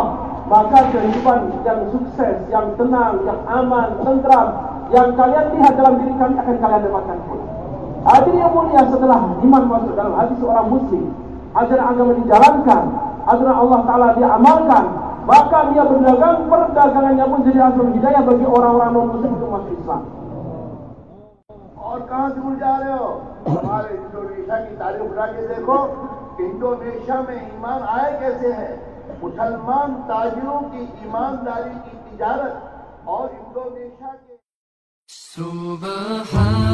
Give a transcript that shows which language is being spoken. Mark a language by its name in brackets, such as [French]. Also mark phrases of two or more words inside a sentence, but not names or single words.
[Indonesian] Maka kehidupan yang sukses, yang tenang, yang aman, tentram, yang kalian lihat dalam diri kami akan kalian dapatkan pula. Hadirin yang mulia, setelah iman masuk dalam hati seorang muslim, ajaran agama dijalankan, aturan Allah Ta'ala diamalkan, maka dia berdagang, perdagangannya pun jadi asal hidayah bagi orang-orang non-muslim untuk masuk Islam. [Urdu] اور کہاں سے جا رہے ہو? ہمارے انڈونیشیا کی تعریف اٹھا کے دیکھو، انڈونیشیا میں ایمان آئے کیسے ہے? مسلمان تاجروں کی ایمانداری کی تجارت اور انڈونیشیا کے